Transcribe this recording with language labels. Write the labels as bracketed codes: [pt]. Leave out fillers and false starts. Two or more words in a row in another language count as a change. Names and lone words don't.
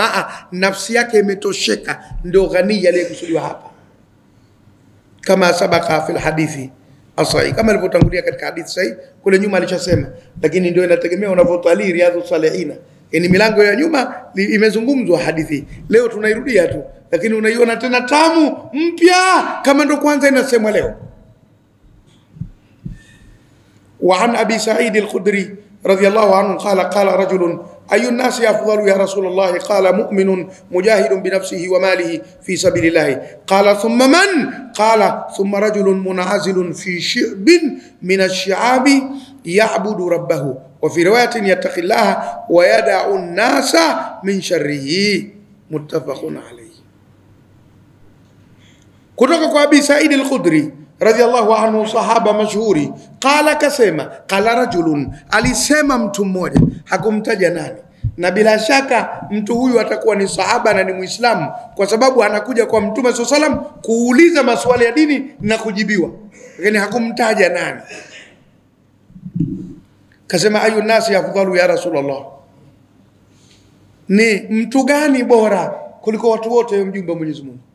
[sw] Nafsi yake imetosheka, ndio ghani aliyekusudiwa hapa, kama [ar] سبق في الحديث الصحيح, [sw] kama ilivyotangulia katika hadithi sahihi kule nyuma alishasema, lakini ndio inategemea unavyotalii Riyadhus Salihina. Yani milango ya nyuma imezungumzwa hadithi, leo tunairudia tu, lakini unaiona tena tamu mpya kama ndo kwanza inasemwa leo. [ar] وعن أبي سعيد الخدري رضي الله عنه قال رجل أي الناس أفضل يا رسول الله? قال مؤمن مجاهد بنفسه وماله في سبيل الله. قال ثم من? قال ثم رجل معتزل في شعب من الشعاب يعبد ربه وفي رواية يتقي الله ويدع الناس من شره. متفق عليه. [sw] Kutoka kwa Abi Sa'id al-Khudri [ar] رضي الله عنه, [sw] sahaba mashhuri, qala kasema, [ar] قال رجل, [sw] alisema mtu mmoja, hakumtaja nani, na bila shaka mtu huyu atakuwa ni sahaba na ni Muislamu, kwa sababu anakuja kwa Mtume [ar] صلى الله عليه وسلم [sw] kuuliza maswali ya dini na kujibiwa, lakini hakumtaja nani. Kasema [ar] أي الناس أفضل يا رسول الله, [sw] ni mtu gani bora kuliko watu wote, mjumbe wa Mwenyezi Mungu?